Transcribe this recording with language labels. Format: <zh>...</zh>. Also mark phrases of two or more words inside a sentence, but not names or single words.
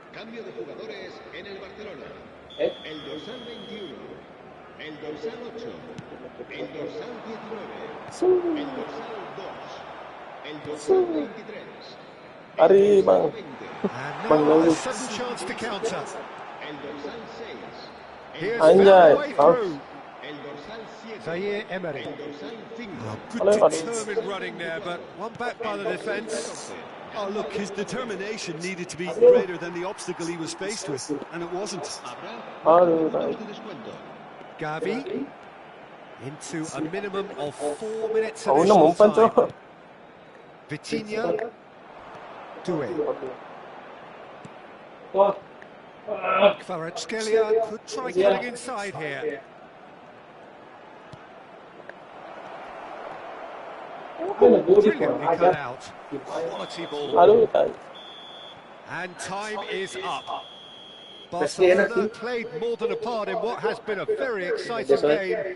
<es>cambio de jugadores en el Barcelona. Eh? El dorsal 21, el dorsal 8, el dorsal 19, el dorsal 2, el dorsal 23, el Ari, dorsal</es> <id>Bang.</id> <es>20,</es> <en>And</en> <id>Bang</id> <en>now a</en> <id>Lulu.</id> <en>sudden chance to counter.</en> <es>el dorsal 6, el</es> <en>Here's</en> <es>dorsal,</es> <en>found</en> <id>Anjay,</id> <en>a way out. through.</en> <es>el dorsal 7, Zaire Emery. el dorsal 5,</es> <en>Good Hello, Ari. determined running there, but one back by the defence. 14. Oh, look, his determination needed to be greater than the obstacle he was faced with, and it wasn't.</en> <es>Habrá</es> <id>Aduh,</id> <es>minutos</es> <en>nice.</en> <es>de descuento.</es> <en>Gavi into a minimum of 4 minutes</en> <id>Kau nak</id> <en>additional</en> <id>mempan</id> <en>time.</en> <id>cok.</id> <en>Vitinha, Doué.</en> <id>Wah.</id> <en>Kvaratskhelia could try cutting inside here. Brilliantly cut out. Quality ball.</en> <id>Aduh, nice.</id> <en>And time is up. Barcelona played more than a part in what has been a very exciting game.</en>